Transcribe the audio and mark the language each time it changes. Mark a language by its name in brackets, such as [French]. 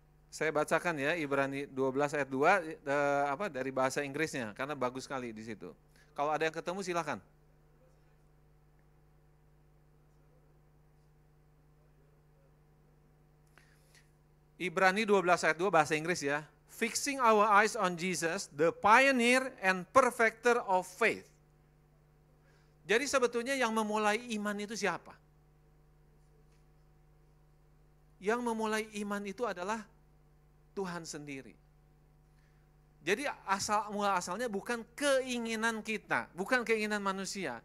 [Indonesian] Saya bacakan ya Ibrani 12 ayat 2 dari bahasa Inggrisnya karena bagus sekali di situ. Kalau ada yang ketemu silakan. Ibrani 12 ayat 2 bahasa Inggris ya. [English] Fixing our eyes on Jesus, the pioneer and perfecter of faith. [Indonesian] Jadi sebetulnya yang memulai iman itu siapa? Yang memulai iman itu adalah Tuhan sendiri. Jadi asalnya bukan keinginan kita, bukan keinginan manusia.